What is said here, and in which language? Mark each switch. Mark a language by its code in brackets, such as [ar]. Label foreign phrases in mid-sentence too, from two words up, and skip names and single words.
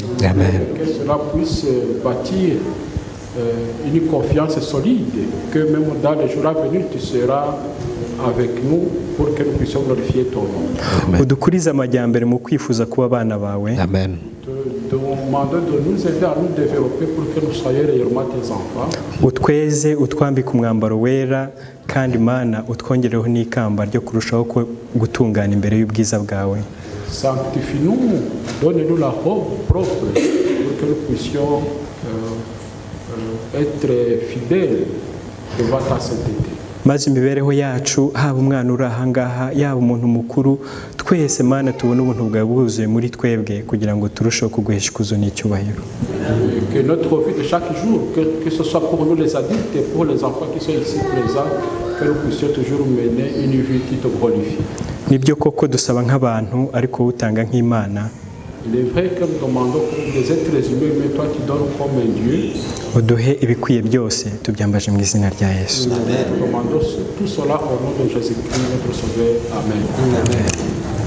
[rw] Amen. [fr] Que cela puisse bâtir une confiance solide, que même dans les jours à venir, tu seras avec nous pour que nous puissions glorifier ton nom. [rw] Udukurize amajyambere mu kwifuza kuba abana bawe. Amen. [fr] Te demander de nous aider à nous développer pour que nous soyons réellement tes enfants. [rw] Utweze utwambike umwambaro wera kandi Mana utwongereho n'ikamba ryo kurushaho gutungana imbere y'ubwiza bwawe. [fr] Sanctifie-nous, donne-nous la robe propre pour que nous puissions être fidèles devant ta sainteté. [rw] Maze imibereho yacu haba umwana uri ahangaha yaba umuntu mukuru twese Mana tubone ubuntu bwawe bwuzuye muri twebwe kugira ngo turusheho kuguhesha ikuzo n'icyubahiro. [fr] Que notre vie de chaque jour, que ce soit pour nous les adultes et pour les enfants qui sont ici présents, que nous puissions toujours mener une vie qui te glorifie. [rw] Nibyo koko dusaba nk'abantu ariko utanga nk'Imana. [fr] Il est vrai que nous demandons comme des êtres humains, mais toi tu donnes comme un Dieu. [rw] Uduhe ibikwiye byose tubyambaje mu izina rya Yesu. [fr] Nous demandons tout cela au nom de Jésus-Christ, notre Sauveur. [rw] Amen. Amen.